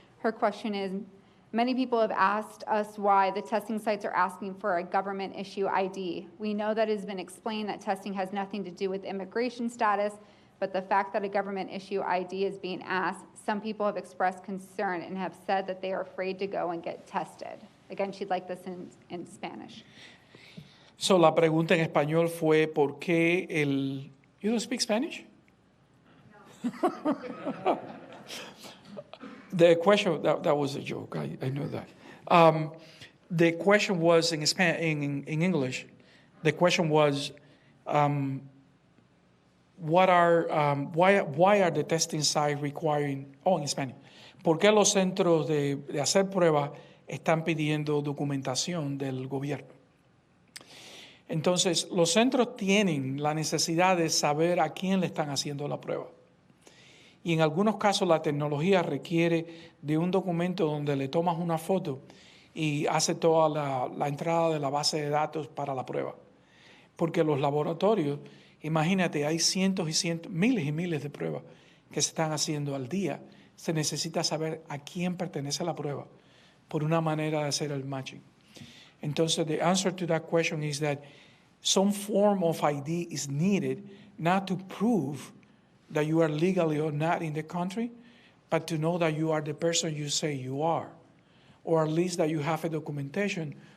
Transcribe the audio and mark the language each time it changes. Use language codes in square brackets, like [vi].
[en] Her question is, many people have asked us why the testing sites are asking for a government issue ID. We know that it has been explained that testing has nothing to do with immigration status, but the fact that a government issue ID is being asked, some people have expressed concern and have said that they are afraid to go and get tested. Again, she'd like this in Spanish. [es] So la pregunta en español fue ¿por qué el... [en] You don't speak Spanish? No. The question, that was a joke, I know that. The question was in English, the question was why are the testing sites requiring, en Spanish, [es] ¿por qué los centros de hacer pruebas están pidiendo documentación del gobierno? Entonces, los centros tienen la necesidad de saber a quién le están haciendo la prueba. Y en algunos casos la tecnología requiere de un documento donde le tomas una foto y hace toda la entrada de la base de datos para la prueba. Porque los laboratorios, imagínate, hay cientos y cientos, miles y miles de pruebas que se están haciendo al día. Se necesita saber a quién pertenece la prueba por una manera de hacer el matching. [en] Entonces, the answer to that question is that some form of ID is needed not to prove that you are legally or not in the country, but to know that you are the person you say you are, or at least that you have a documentation.